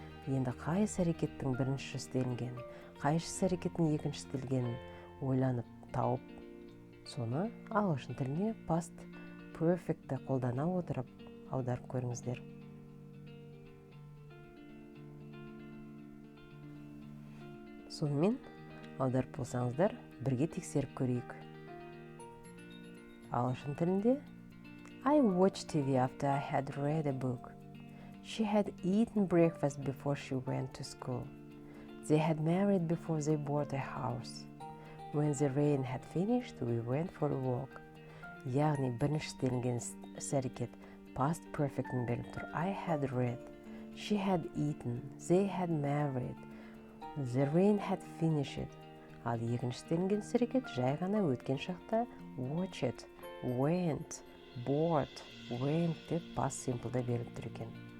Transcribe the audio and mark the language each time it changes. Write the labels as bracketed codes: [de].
[kk] Енді қай іс-әрекеттің бірінші істелінген, қай іс-әрекеттің екінші істелгенін ойланып тауып, соны ағылшын тіліне past perfect-ті қолдана отырып аударып көріңіздер. Сонымен аударып болсаңыздар, бірге тексеріп көрейік. Ағылшын тілінде [en] I watched TV after I had read a book. She had eaten breakfast before she went to school. They had married before they bought a house. When the rain had finished, we went for a walk. [kk] Яғни бірінші істелінген іс-әрекет past perfect'ін беріп тұр. [en] I had read. She had eaten. They had married. The rain had finished. [kk] Ал екінші істелінген іс-әрекет жай ғана өткен шақта watched, went, bought, went деп past simple'да беріп тұр екен.